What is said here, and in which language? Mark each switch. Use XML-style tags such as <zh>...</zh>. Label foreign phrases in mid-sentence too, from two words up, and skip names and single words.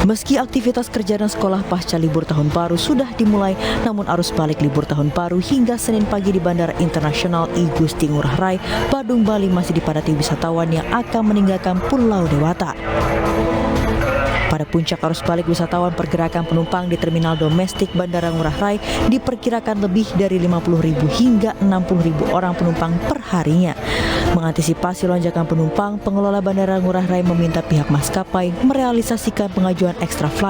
<id>Meski aktivitas kerja dan sekolah pasca libur tahun baru sudah dimulai, namun arus balik libur tahun baru hingga Senin pagi di Bandara Internasional I Gusti Ngurah Rai, Badung, Bali masih dipadati wisatawan yang akan meninggalkan Pulau Dewata. Pada puncak arus balik wisatawan, pergerakan penumpang di terminal domestik Bandara Ngurah Rai diperkirakan lebih dari 50.000 hingga 60.000 orang penumpang per harinya. Mengantisipasi lonjakan penumpang, pengelola Bandara Ngurah Rai meminta pihak maskapai merealisasikan pengajuan</id> <en>extra flight.</en>